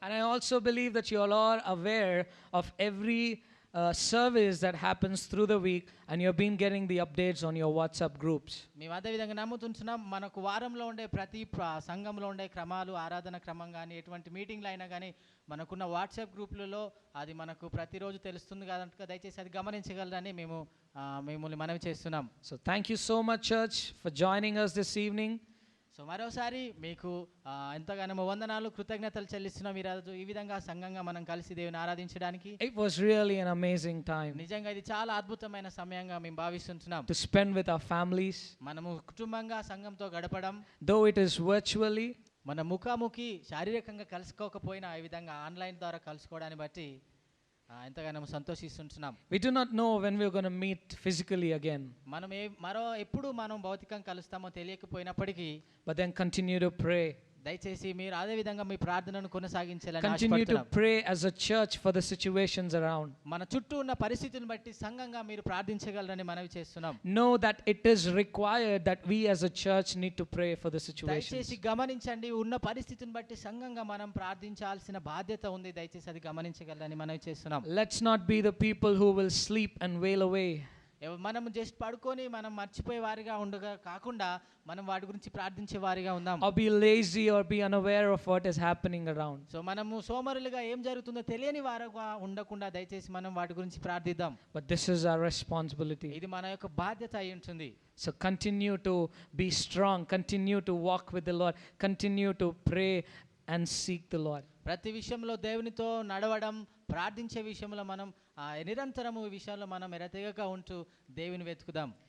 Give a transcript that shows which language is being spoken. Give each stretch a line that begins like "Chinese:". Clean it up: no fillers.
English: And I also believe that you all are aware of every service that happens through the week, and you've been getting the updates on your WhatsApp groups.
Telugu: మేము అదే విధంగా నమ్ముతుంటున్నాం. మనకు వారంలో ఉండే ప్రతి సంఘంలో ఉండే క్రమాలు ఆరాధన క్రమం కానీ ఎటువంటి మీటింగ్లు అయినా కానీ మనకున్న వాట్సాప్ గ్రూపులలో అది మనకు ప్రతిరోజు తెలుస్తుంది కనుక దయచేసి అది గమనించగలరని మేము మిమ్మల్ని మనవి చేస్తున్నాం.
English: So thank you so much, church, for joining us this evening.
Telugu: So మరోసారి మీకు ఎంతగానో వందనాలు కృతజ్ఞతలు చెల్లిస్తున్నాం. ఈరోజు ఈ విధంగా సంఘంగా మనం కలిసి దేవుని ఆరాధించడానికి
English: It was really an amazing time
Telugu: నిజంగా ఇది చాలా అద్భుతమైన సమయంగా మేము భావిస్తుంటున్నాం.
English: to spend with our families,
Telugu: మనము కుటుంబంగా సంఘంతో గడపడం,
English: though it is virtually.
Telugu: మన ముఖాముఖి శారీరకంగా కలుసుకోకపోయినా ఈ విధంగా ఆన్లైన్ ద్వారా కలుసుకోవడాన్ని బట్టి ఎంతగానో సంతోషిస్తుంటున్నాం.
English: We do not know when we're going to meet physically again,
Telugu: మనం ఎప్పుడు మనం భౌతికంగా కలుస్తామో తెలియకపోయినప్పటికీ
English: but then continue to pray.
Telugu: దయచేసి మీరు అదే విధంగా మీ ప్రార్థనను కొనసాగించాలని
English: Continue to
Telugu: ఆశపడుతున్నాం.
English: pray as a church for the situations around.
Telugu: మన చుట్టూ ఉన్న పరిస్థితిని బట్టి సంఘంగా మీరు ప్రార్థించగలరని మనవి చేస్తున్నాం.
English: Know that it is required that we as a church need to pray for the situations.
Telugu: దయచేసి గమనించండి, ఉన్న పరిస్థితిని బట్టి సంఘంగా మనం ప్రార్థించాల్సిన బాధ్యత ఉంది. దయచేసి అది గమనించగలరని మనవి చేస్తున్నాం.
English: Let's not be the people who will sleep and wail away.
Telugu: మనం జస్ట్ పడుకొని మనం మర్చిపోయే వారిగా ఉండగా కాకుండా మనం వాటి గురించి ప్రార్థించే వారిగా ఉందాం.
English: Or be lazy or be unaware of what is happening around.
Telugu: So మనము సోమరులుగా ఏం జరుగుతుందో తెలియని వారుగా ఉండకుండా దయచేసి మనం వాటి గురించి ప్రార్థిద్దాం.
English: But this is our responsibility.
Telugu: ఇది మన యొక్క బాధ్యత అయి ఉంటుంది.
English: So continue to be strong, continue to walk with the Lord, continue to pray and seek the Lord.
Telugu: ప్రతి విషయంలో దేవునితో నడవడం, ప్రార్థించే విషయంలో మనం నిరంతరము ఈ విషయంలో మనం ఎడతెగక ఉంటూ దేవుని వెతుకుదాం.